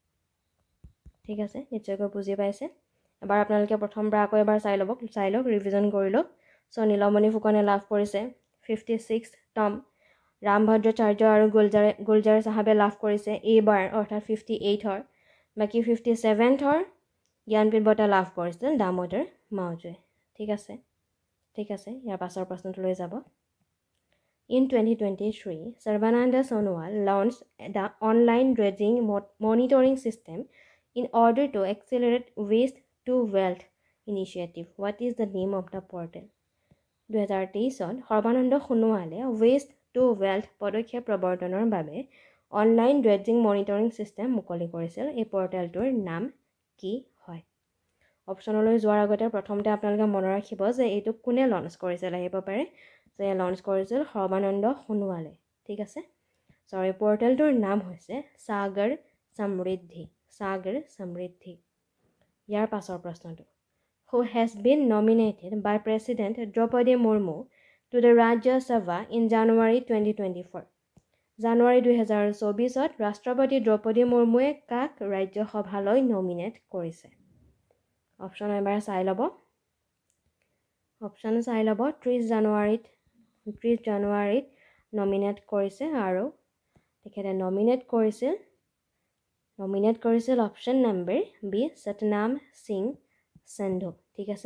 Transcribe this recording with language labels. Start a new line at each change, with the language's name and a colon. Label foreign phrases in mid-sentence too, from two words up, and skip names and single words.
Assamese: ঠিক আছে নিশ্চয়কৈ বুজি পাইছে এবাৰ আপোনালোকে প্ৰথমবাৰ আকৌ এবাৰ চাই লওক ৰিভিজন কৰি লওক সো নীলমণি ফুকনে লাভ কৰিছে 56তম ৰামভদ্ৰাচাৰ্য আৰু গুলজাৰ চাহাবে লাভ কৰিছে এইবাৰ অৰ্থাৎ 58ৰ বাকি 57ৰ জ্ঞানপীঠ বঁটা লাভ কৰিছিল দামোদৰ মাউজোৱে ঠিক আছে ইয়াৰ পাছৰ প্ৰশ্নটোলৈ যাব
English: In 2023, Sarbananda Sonowal launched the online dredging monitoring system in order to accelerate waste to wealth initiative. What is the name of the portal?
Assamese: 2023 সৰ্বানন্দ সোণোৱালে
English: waste to wealth
Assamese: পদক্ষেপ প্ৰৱৰ্তনৰ বাবে
English: online dredging monitoring system
Assamese: মুকলি কৰিছিল এই পৰ্টেলটোৰ নাম কি হয় অপশ্যনলৈ যোৱাৰ আগতে প্ৰথমতে আপোনালোকে মনত ৰাখিব যে এইটো কোনে লঞ্চ কৰিছিল আহিব পাৰে যে লঞ্চ কৰিছিল সৰ্বানন্দ সোণোৱালে ঠিক আছে সৰি পৰ্টেলটোৰ নাম হৈছে সাগৰ সমৃদ্ধি ইয়াৰ পাছৰ প্ৰশ্নটো
English: who has been nominated by President Draupadi Murmu to the Rajya Sabha in January 2024
Assamese: জানুৱাৰী 2024ত ৰাষ্ট্ৰপতি দ্ৰৌপদী মুৰ্মুৱে কাক ৰাজ্যসভালৈ নমিনেট কৰিছে অপশ্যন এবাৰ চাই ল'ব 30 জানুৱাৰীত নমিনেট কৰিছে আৰু তেখেতে নমিনেট কৰিছিল অপশ্যন নম্বৰ বি সতনাম সিং সিন্ধু ঠিক আছে